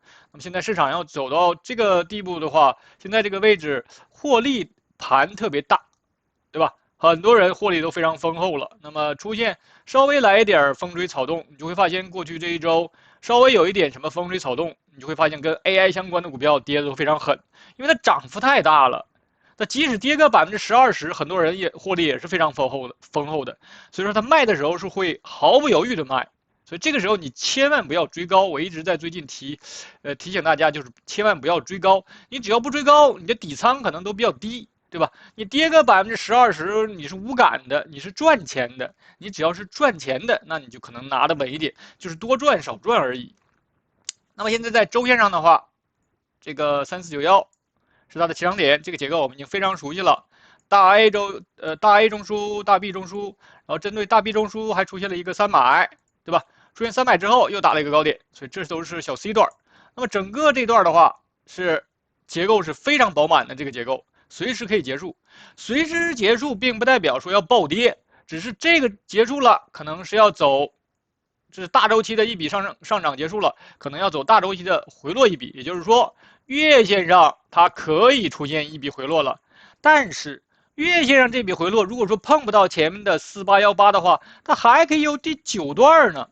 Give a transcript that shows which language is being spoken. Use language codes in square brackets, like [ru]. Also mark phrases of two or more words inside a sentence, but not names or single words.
[zh] 那麼現在市場要走到這個地步的話，現在這個位置獲利盤特別大，對吧？很多人獲利都非常豐厚了。那麼出現稍微來一點風吹草動，你就會發現過去這一周稍微有一點什麼風吹草動，你就會發現跟 AI 相關的股票跌得都非常狠，因為它漲幅太大了。那即使跌個10%、20%，很多人也獲利也是非常豐厚的。所以說它賣的时候是会毫不猶豫的賣。所以這個時候你千萬不要追高，我一直在最近提醒大家，就是千萬不要追高。你只要不追高，你的底倉可能都比較低，對吧？你跌個10%、20%，你是無感的，你是賺錢的。你只要是賺錢的，那你就可能拿得穩一點，就是多賺少賺而已。那麼現在在周線上的話，這個3491是它的起漲點，這個結構我們已經非常熟悉了。大 A 中枢，大 B 中枢，然後針對大 B 中枢還出現了一個300，對吧？出現300之後又打了一個高點，所以這都是小 C 段。那麼整個這段的話是結構是非常飽滿的，這個結構隨時可以結束。隨時結束並不代表說要暴跌，只是這個結束了，可能是要走，这是大周期的一筆上漲結束了，可能要走大周期的回落一筆。也就是說，月線上它可以出現一筆回落了，但是月線上這筆回落，如果說碰不到前面的4818的話，它還可以有第9段呢。